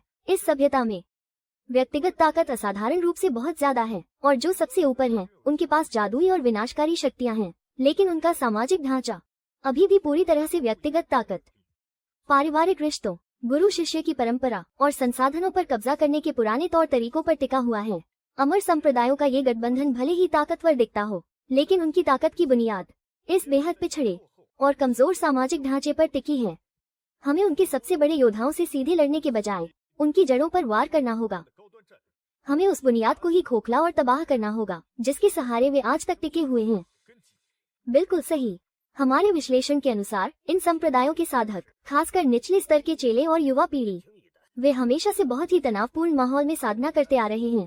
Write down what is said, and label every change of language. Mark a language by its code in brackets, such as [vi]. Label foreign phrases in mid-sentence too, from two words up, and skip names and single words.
[hi] इस सभ्यता में व्यक्तिगत ताकत असाधारण रूप से बहुत ज्यादा है और जो सबसे ऊपर हैं, उनके पास जादुई और विनाशकारी शक्तियां हैं, लेकिन उनका सामाजिक ढांचा अभी भी पूरी तरह से व्यक्तिगत ताकत, पारिवारिक रिश्तों, गुरु शिष्य की परंपरा और संसाधनों पर कब्जा करने के पुराने तौर तरीकों पर टिका हुआ है। अमर संप्रदायों का ये गठबंधन भले ही ताकतवर दिखता हो, लेकिन उनकी ताकत की बुनियाद इस बेहद पिछड़े और कमजोर सामाजिक ढांचे पर टिकी है। हमें उनके सबसे बड़े योद्धाओं से सीधे लड़ने के बजाय उनकी जड़ों पर वार करना होगा। [zh] 高端战略 [hi] हमें उस बुनियाद को ही खोखला और तबाह करना होगा जिसके सहारे वे आज तक टिके हुए हैं। [zh] 根基。 [hi] बिल्कुल सही। हमारे विश्लेषण के अनुसार इन संप्रदायों के साधक, खासकर निचले स्तर के चेले और युवा पीढ़ी, [zh] 听一代， [hi] वे हमेशा से बहुत ही तनावपूर्ण माहौल में साधना करते आ रहे हैं।